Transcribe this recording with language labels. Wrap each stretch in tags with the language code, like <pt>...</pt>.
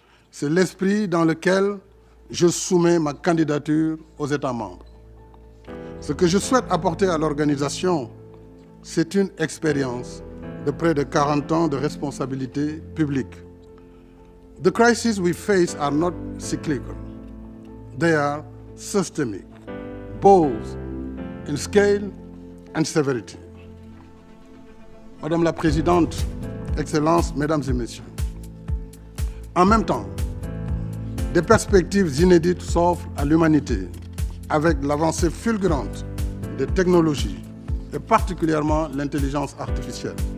<fr>C'est l'esprit dans lequel je soumets ma candidature aux États membres. Ce que je souhaite apporter à l'organisation, c'est une expérience de près de 40 ans de responsabilité publique.</fr> <en>The crises we face are not cyclical. They are systemic, both in scale and severity.</en> <fr>Madame la Présidente, Excellences, Mesdames et Messieurs, en même temps, des perspectives inédites s'offrent à l'humanité avec l'avancée fulgurante des technologies et particulièrement l'intelligence artificielle.</fr>